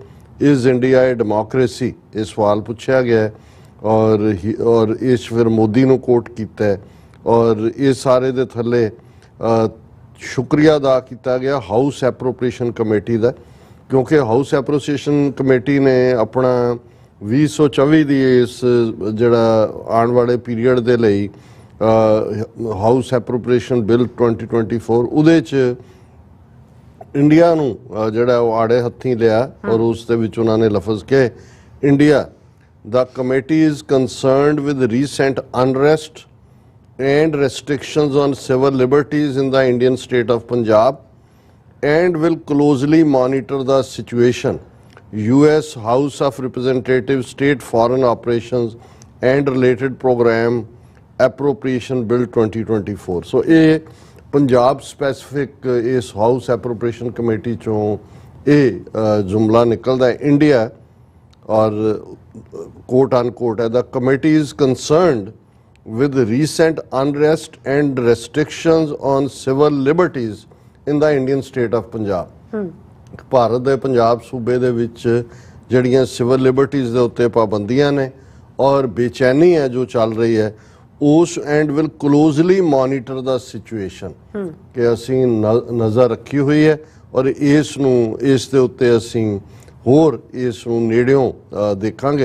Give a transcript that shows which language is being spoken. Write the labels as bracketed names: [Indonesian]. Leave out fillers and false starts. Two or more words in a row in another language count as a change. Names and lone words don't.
[English] Is India a democracy [Punjabi] ਇਹ ਸਵਾਲ ਪੁੱਛਿਆ ਗਿਆ ਔਰ ਇਸ ਫਿਰ ਮੋਦੀ ਨੂੰ ਕੋਟ ਕੀਤਾ ਹੈ ਔਰ ਇਹ ਸਾਰੇ ਦੇ ਥੱਲੇ ਸ਼ੁਕਰੀਆ ਅਦਾ ਕੀਤਾ ਗਿਆ ਹਾਊਸ ਐਪਰੋਪ੍ਰੀਏਸ਼ਨ ਕਮੇਟੀ ਦਾ, ਕਿਉਂਕਿ ਹਾਊਸ ਐਪਰੋਪ੍ਰੀਏਸ਼ਨ ਕਮੇਟੀ ਨੇ ਆਪਣਾ 2024 ਦੀ ਇਸ ਜਿਹੜਾ ਆਉਣ ਵਾਲੇ ਪੀਰੀਅਡ ਦੇ ਲਈ ਹਾਊਸ ਐਪਰੋਪ੍ਰੀਏਸ਼ਨ ਬਿੱਲ 2024 ਉਹਦੇ 'ਚ ਇੰਡੀਆ ਨੂੰ ਜਿਹੜਾ ਉਹ ਆੜੇ ਹੱਥੀਂ ਲਿਆ ਔਰ ਉਸ ਦੇ ਵਿੱਚ ਉਹਨਾਂ ਨੇ ਲਫ਼ਜ਼ ਕਹੇ ਇੰਡੀਆ [English] the committee is concerned with recent unrest and restrictions on civil liberties in the Indian state of Punjab and will closely monitor the situation. US House of Representatives State Foreign Operations and Related Program Appropriation Bill 2024. So [Punjabi] ਇਹ ਪੰਜਾਬ ਸਪੈਸੀਫਿਕ ਇਸ ਹਾਊਸ ਐਪਰੋਪ੍ਰੀਏਸ਼ਨ ਕਮੇਟੀ ਚੋਂ ਇਹ ਜੁਮਲਾ ਨਿਕਲਦਾ ਹੈ ਇੰਡੀਆ ਔਰ [English] quote unquote the committee is concerned with recent unrest and restrictions on civil liberties in the Indian state of Punjab. [Punjabi] ਭਾਰਤ ਦੇ ਪੰਜਾਬ ਸੂਬੇ ਦੇ ਵਿੱਚ ਜਿਹੜੀਆਂ [English] civil liberties [Punjabi] ਦੇ ਉੱਤੇ ਪਾਬੰਦੀਆਂ ਨੇ ਔਰ ਬੇਚੈਨੀ ਹੈ ਜੋ ਚੱਲ ਰਹੀ ਹੈ ਉਸ [English] and will closely monitor the situation [Punjabi] ਕਿ ਅਸੀਂ ਨਜ਼ਰ ਰੱਖੀ ਹੋਈ ਹੈ ਔਰ ਇਸ ਦੇ ਉੱਤੇ ਅਸੀਂ ਹੋਰ ਇਸ ਨੂੰ ਨੇੜਿਓਂ ਦੇਖਾਂਗੇ।